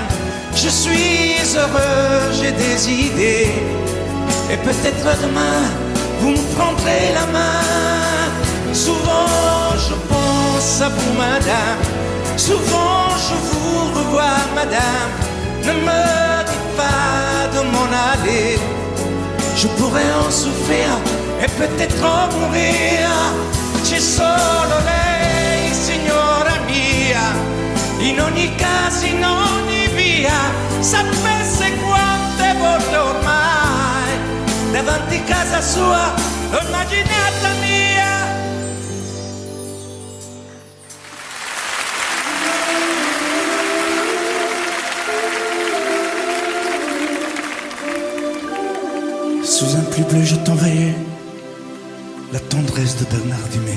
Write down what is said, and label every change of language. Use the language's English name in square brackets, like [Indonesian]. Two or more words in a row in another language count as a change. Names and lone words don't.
[French] Je suis heureux, j'ai des idées, et peut-être demain vous me prendrez la main. Souvent je pense à vous, madame. Souvent je vous revois, madame. Ne me dites pas de m'en aller, je pourrais en souffrir e peut-être mourir. [Italian] C'è solo lei, signora mia, in ogni caso, in ogni via. Sapesse quante volte ormai davanti casa sua l'ho immaginata mia. [French] Sous un pluie bleu, je t'envoyais la tendresse de Bernard Dumay.